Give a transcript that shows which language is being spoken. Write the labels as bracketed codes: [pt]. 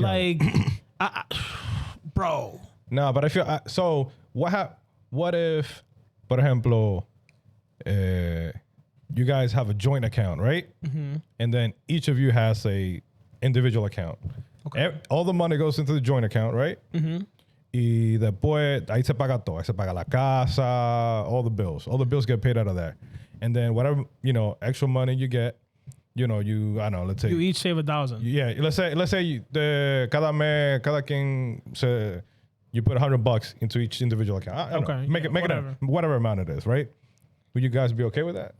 [en] Like, bro. No, but I feel so. What if, [es] por ejemplo, [en] you guys have a joint account, right? Mm-hmm. And then each of you has a individual account. Okay. All the money goes into the joint account, right? Mm-hmm. [es] Y después ahí se paga todo. Ahí se paga la casa, [en] all the bills. All the bills get paid out of there. And then whatever extra money you get, I don't know. Let's say you each save $1,000. Yeah, let's say [es] cada mes, cada quien [en] you put $100 into each individual account. I don't know. Make it whatever amount it is, right? Would you guys be okay with that?